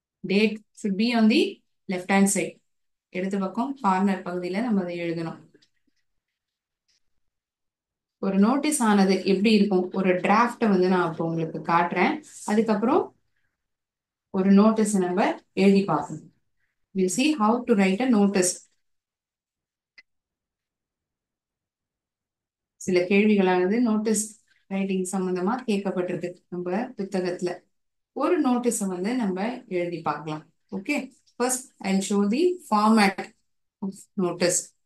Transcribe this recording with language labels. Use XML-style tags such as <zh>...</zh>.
<en>Date should be on the left hand side.</en> <ta>இடது பக்கம் corner பகுதியில நம்ம அதை எழுதணும். ஒரு நோட்டீஸ் ஆனது எப்படி இருக்கும், ஒரு டிராஃப்ட வந்து நான் இப்போ உங்களுக்கு காட்டுறேன். அதுக்கப்புறம் ஒரு நோட்டீஸ் நம்ம எழுதி பார்க்கணும்.</ta> <en>We'll see how to write a notice.</en> <ta>சில கேள்விகளானது நோட்டீஸ் ரைட்டிங் சம்பந்தமா கேட்கப்பட்டிருக்கு நம்ம புத்தகத்துல. ஒரு நோட்டீஸ வந்து நம்ம எழுதி பார்க்கலாம்.</ta> <en>Okay, first I show the format of notice.</en>